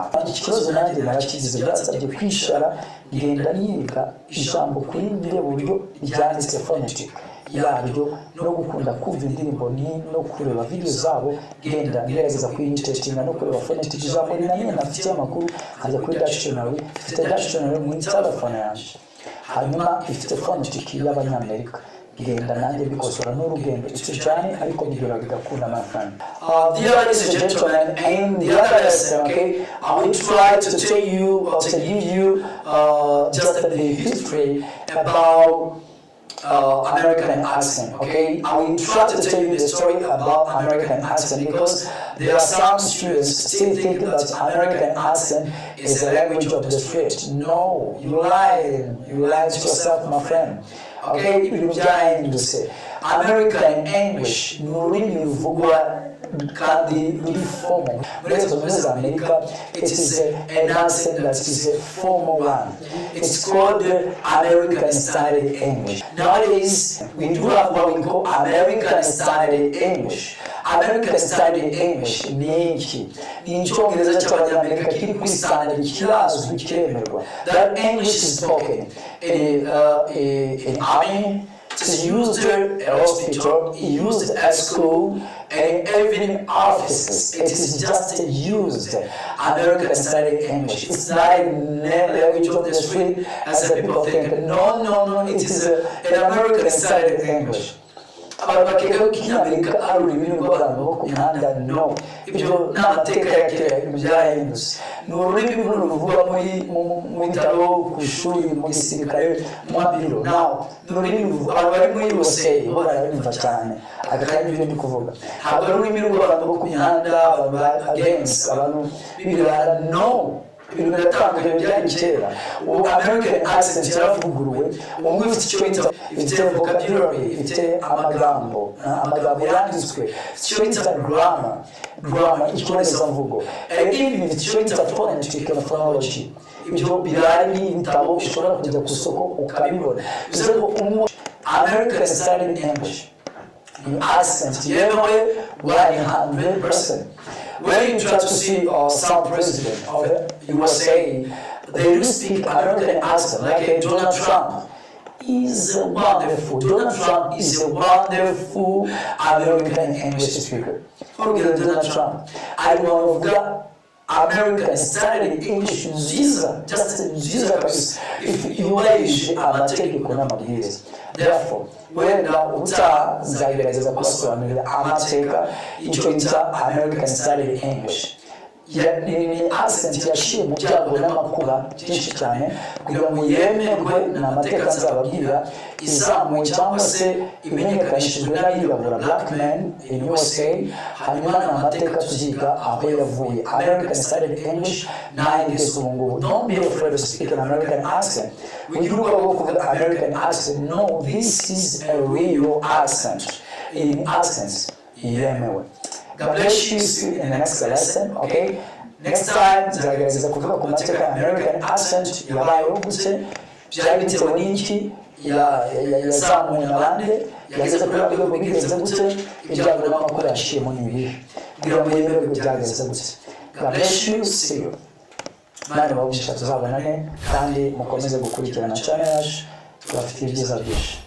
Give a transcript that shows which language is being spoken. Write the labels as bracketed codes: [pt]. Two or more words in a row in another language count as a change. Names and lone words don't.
[rw] Iki kibazo nanjye narakigize, byasabye kwishara ngenda niga ijambo kurindi reba uburyo ryanditse phonetic yaryo no gukunda kumva indirimbo no kureba video zabo, ngenda ngerageza kuyimitatinga no kureba phonetic ijambo rinanye nafite amakuru hajya kuri dictionary, mfite dictionary mu telefone yanjye. Hanyuma ifite phonetic y'abanyamerika, ngenda nanjye bikosora n'urugendo. [en] It's a journey [rw] ariko nigera bigakunda, [en] my friend. Dear ladies and gentlemen, in the other lesson, okay, I will try to tell you or to give you just the history about American accent, okay? I will try to tell you the story about American accent because there are some students still think that American accent is the language of the street. No, you lied to yourself, my friend. Okay, you trying to say American English, [rw] nurimi ruvugwa kandi ruri formal. [en] Muri America, it is an accent that is a formal one. It's called American Style English. Nowadays, we do have what we call American Style English. American Style English [rw] ni iki? Ni Icyongereza cy'Abanyamerika kiri kuri standard kirazwi kiremerwa. [en] That English is spoken in army, it's used at hospital, used at school, and even in offices. It is just used American Style English. It's not a language of the street as the people think. No, it is an American Style English. [rw] Abakeka k'Amerika ari ururimi rw'abantu bo ku mihanda, no, ibyo n'amateka ya kera byarahindutse. Ni ururimi ruvugwa mu bitaro, ku ishuri, mu gisirikare, mu mabiro. Now ni ururimi abantu bari muri USA bo barabimva cyane, agakanya ibyo ndi kuvuga. Ntabwo ari ururimi rw'abantu bo ku mihanda, against abantu b'ibirara, no. Ibintu biratandukanye byari kera. Ubu [en] American accent [rw] yaravuguruwe, ubu ifite icyo bita, ifite vocabulary, ifite amagambo yanditswe, icyo bita grammar, ikibonezamvugo, [en] and even [rw] ifite icyo bita [en] phonetic and phonology. [rw] Ibyo birari n'ibitabo ushobora kujya ku isoko ukabibona. Bivuze ngo [en] American Style English, your accent [rw] yemewe 100%. [en] When you try to see some president of the USA, they do speak American accent, like Donald Trump. Donald Trump is a wonderful American English speaker. Forget Donald Trump. I don't know American style English nziza, just [rw] nziza kabisa yubahirije amategeko n'amabwiriza. Therefore wenda ubutaha nzagerageza kubasobanurira amateka icyo bita [en] American style English. [rw] Ni accent yaciye mu byago n'amakuba byinshi cyane kugira ngo yemerwe n'amateka nzababwira izamuwe cyangwa se imenyekanishijwe n'abirabura [en] black men in USA. [rw] Hanyuma n'amateka tuziga aho yavuye. [en] American style English [rw] nahindutse ubu ngubu. [en] Don't be afraid to speak an American accent. [rw] Wigira ubwoba kuvuga [en] American accent. No, this is a real accent. In accents yemewe. God bless you. See you in the next lesson, okay? Next time, [rw] nzagerageza kuvuga ku mateka ya [en] American accent [rw] yabayeho gute, byari bitewe n'iki, yazamuwe n'abandi, yageze kuri rwego bigenze gute, ibyago n'amakuba yaciyemo n'ibihe, kugira ngo yemerwe byagenze gute. [en] God bless you. See you. [rw] Nani babugisha tuzabonane kandi mukomeze gukurikirana channel yacu, tubafitiye ibyiza byinshi.